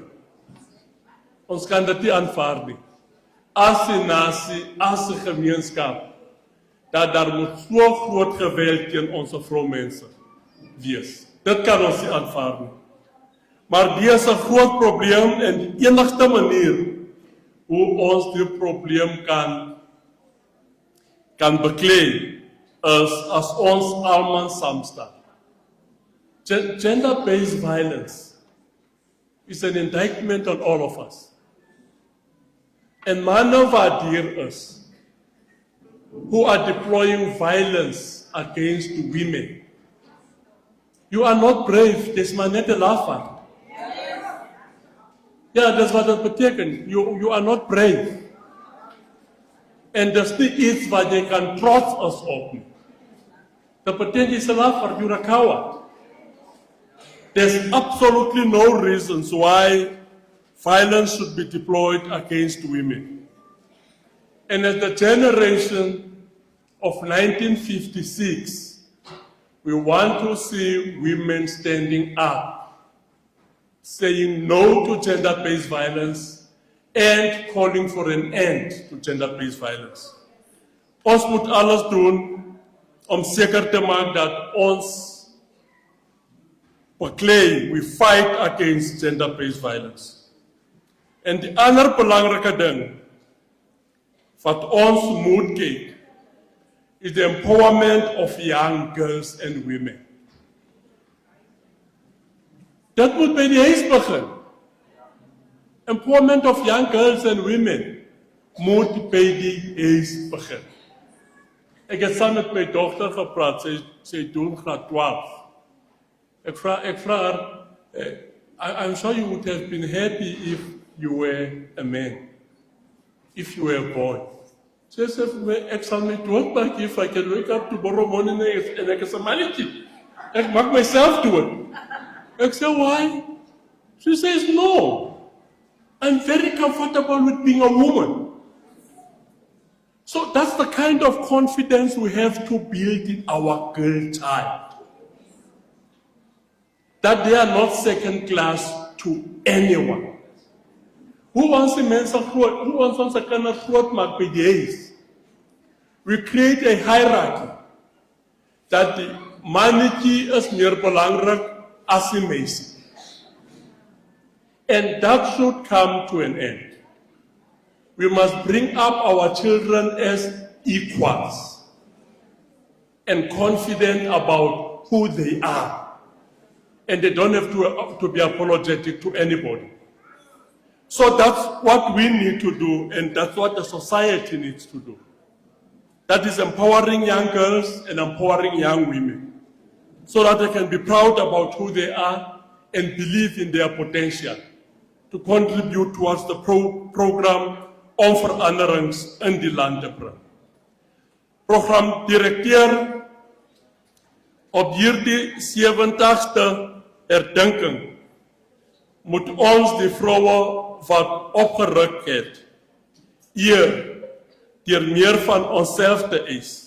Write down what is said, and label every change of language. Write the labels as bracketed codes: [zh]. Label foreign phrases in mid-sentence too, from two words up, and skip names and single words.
[af] Ons kan dit nie aanvaar nie. As 'n nasie, as 'n gemeenskap, dat daar moet so groot geweld teen ons vroumense wees. Dit kan ons nie aanvaar nie. Maar dit is 'n groot probleem en die enigste manier hoe ons die probleem kan beklei is as ons almal saam staan. [en] Gender-based violence is an indictment on all of us. [af] En manne wat hier is, [en] who are deploying violence against women. You are not brave, [af] dis maar net 'n lafaard. Ja, dis wat dit beteken. [en] You are not brave. [af] En dis nie iets wat jy kan trots as op nie. Dat beteken jy's 'n lafaard, [en] you're a coward. There's absolutely no reasons why violence should be deployed against women. And as the generation of 1956, we want to see women standing up, saying no to gender-based violence and calling for an end to gender-based violence. [af] Ons moet alles doen om seker te maak dat ons beklei, [en] we fight against gender-based violence. [af] En die ander belangrike ding wat ons moet kyk is [en] the empowerment of young girls and women. [af] Dit moet by die huis begin. [en] Empowerment of young girls and women [af] moet by die huis begin. Ek het saam met my dogter gepraat, sy doen graad 12. Ek vra haar, [en] I'm sure you would have been happy if you were a man, if you were a boy. [af] Sy sê, ek sal my doodmaak [en] if I can wake up tomorrow morning [af] en ek is 'n mannetjie. Ek maak myself dood. Ek sê, [en] why? She says, no. I'm very comfortable with being a woman. So that's the kind of confidence we have to build in our girl child. That they are not second class to anyone. Who wants [af] ons 'n kind groot maak by die huis? [en] We create a hierarchy [af] dat die mannetjie is meer belangrik as die meisie. [en] And that should come to an end. We must bring up our children as equals and confident about who they are. And they don't have to be apologetic to anybody. So that's what we need to do, and that's what the society needs to do. That is empowering young girls and empowering young women, so that they can be proud about who they are and believe in their potential to contribute towards the program [af] om veranderings in die land te bring. Programdirekteur, op hierdie 70ste herdenking moet ons die vroue wat opgeruk het eer deur meer van onsself te eis.